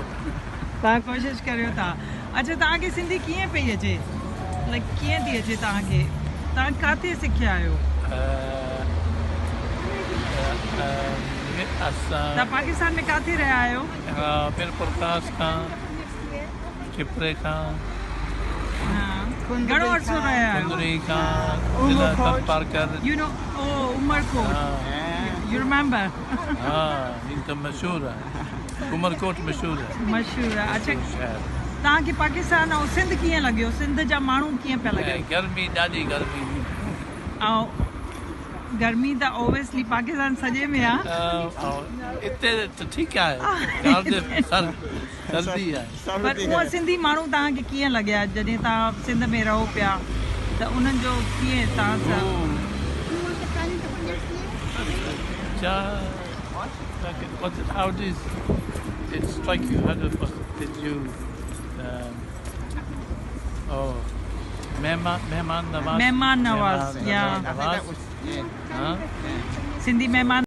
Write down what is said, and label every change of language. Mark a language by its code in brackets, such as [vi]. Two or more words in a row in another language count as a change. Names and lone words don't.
[sd] तव्हां कोशिशि करियो था अच्छा तव्हांखे सिंधी कीअं पई अचे लाइक कीअं थी अचे तव्हांखे तव्हां किथे सिखिया आहियो तव्हां पाकिस्तान में किथे रहिया आहियो बिल्कुलु कास खां चिपरे खां घणो अर्सो रहिया आहियो कुंदरी खां ज़िला तलपारकर [en] you know उमरकोट you remember [sd] हा ही त मशहूरु आहे उमरकोट मशहूरु आहे मशहूरु आहे अच्छा शहर तव्हांखे पाकिस्तान ऐं सिंध कीअं लॻियो सिंध जा माण्हू कीअं पिया लॻे गर्मी ॾाढी गर्मी ऐं गर्मी त ओबियसली पाकिस्तान सॼे में आहे हिते त ठीकु आहे सर्दी आहे पर उहा सिंधी माण्हू तव्हांखे कीअं लॻिया जॾहिं तव्हां सिंध में रहो पिया त उन्हनि जो कीअं तव्हां सां [en] How did it strike you? How did you? [sd] मेहमान नवाज़. मेहमान नवाज़, yeah. Huh? सिंधी मेहमान